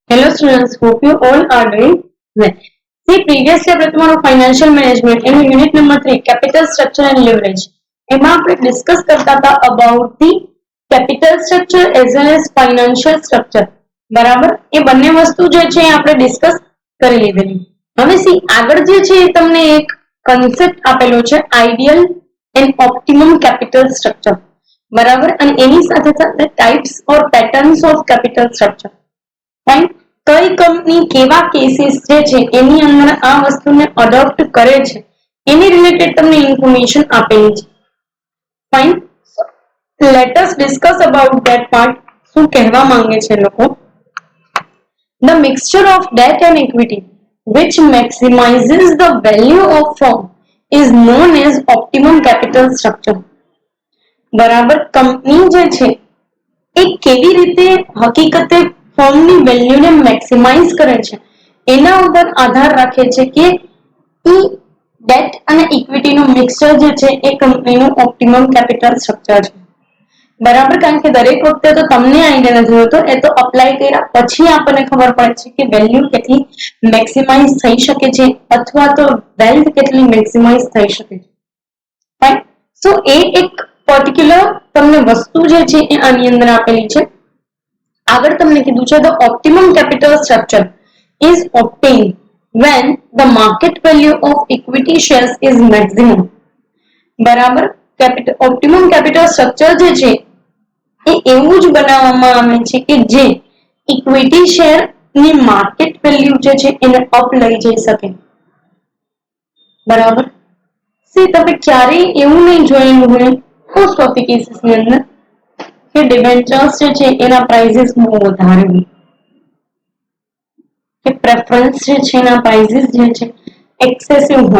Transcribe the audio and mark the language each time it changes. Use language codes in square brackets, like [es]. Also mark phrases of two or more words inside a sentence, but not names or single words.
[en] students, hope you all are doing well. See, previously [gu] આપણે તમારું [en] financial management એનું unit number 3 capital structure and leverage [gu] એમાં આપણે ડિસ્કસ કરતા હતા [en] about the capital structure as well as financial structure. [gu] બરાબર, એ બંને વસ્તુ જે છે આપણે ડિસ્કસ કરી લીધેલી. હવે સી આગળ જે છે એ તમને એક કન્સેપ્ટ આપેલો છે [en] ideal and optimum capital structure. [gu] બરાબર, અને એની સાથે સાથે [en] types or patterns of capital structure. [gu] ફાઇન, કઈ કંપની કેવા કેસીસ જે છે એની અંદર આ વસ્તુને અડોપ્ટ કરે છે એની રિલેટેડ તમને ઇન્ફોર્મેશન આપેલી છે. [en] fine, let us discuss about that part. [gu] શું કહેવા માંગે છે લોકો? [en] The mixture of debt and equity which maximizes the value of firm is known as optimum capital structure. [gu] બરાબર, કંપની જે છે એ કેવી રીતે હકીકતે ફર્મની વેલ્યુને મેક્સિમાઇઝ કરે છે એના ઉપર આધાર રાખે છે કે ઈ ડેટ અને ઇક્વિટીનું મિક્સચર જે છે એ કંપનીનું [en] optimum capital structure [gu] છે. બરાબર, કારણ કે દરેક વખતે તો તમને આઈડિયા નથી હોતો, એ તો અપ્લાય કર્યા પછી આપણને ખબર પડે છે કે વેલ્યુ કેટલી મેક્સિમાઇઝ થઈ શકે છે અથવા તો વેલ્થ કેટલી મેક્સિમાઇઝ થઈ શકે છે. [en] fine, so [gu] એ એક પર્ટિક્યુલર તમને વસ્તુ જે છે એ આની અંદર આપેલી છે. આગળ તમને કીધું છે [en] the optimum capital structure is obtained when the market value of equity shares is maximum. [gu] બરાબર, [en] optimum capital structure [gu] જે છે એ એવું જ બનાવવામાં આવે છે કે જે [en] equity share [gu] ની [en] market value [gu] જે છે એને અપ લઈ જઈ શકે. બરાબર, સી તમે ક્યારેય એવું નહીં જોયેલું હોય [en] most of the cases [gu] ની અંદર કે ડિબેન્ચર્સ જે છે એના પ્રાઇસીસ બહુ વધારે હોય કે પ્રેફરન્સ જે છે એના પ્રાઇસીસ જે છે એક્સેસિવ હોય.